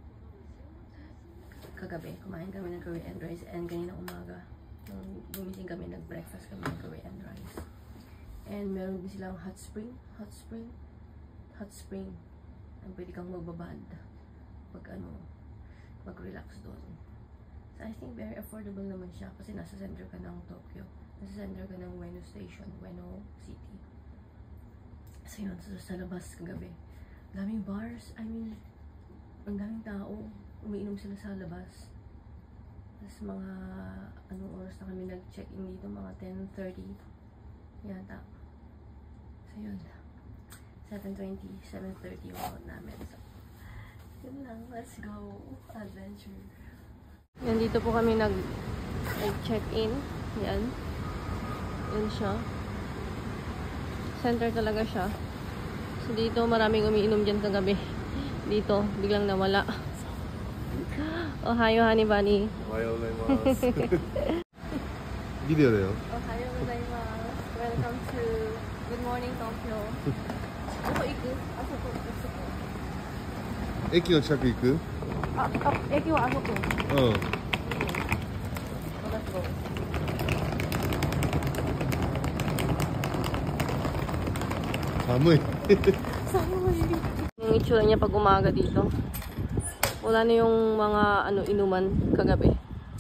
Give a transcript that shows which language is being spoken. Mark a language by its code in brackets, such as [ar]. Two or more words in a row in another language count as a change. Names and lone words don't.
[tl] Kagabi, kumain kami ng [en] curry and rice. [tl] And kanina umaga, gumising kami, nag-breakfast kami ng [en] curry and rice. [tl] And meron din silang hot spring. Ang pwede kang magbabad pag mag-relax doon. [en] So I think very affordable [tl] naman siya kasi nasa center ka ng Tokyo. Nasa center ka ng Ueno Station, Ueno City. So yun, sa labas kagabi. Daming bars, ang daming tao. Umiinom sila sa labas. Tapos mga oras na kami nag-check-in dito, mga 10:30 yata. So yun. 7:30 yung out namin. So, yun lang. [en] Let's go. Adventure. [tl] Yan, dito po kami nag-check-in. Yan. Yan siya. Center talaga siya. So, dito maraming umiinom dyan kagabi. Dito, biglang nawala. [en] Ohayo, honey bunny. [ja] おはようございます. ビデオだよ. おはようございます. [en] Welcome to Good Morning Tokyo. [ja] どこ行く？あそこ。駅の近く行く？駅はあそこ。寒い。 [tl] Yung itsura niya pag umaga dito. Wala na yung mga inuman kagabi.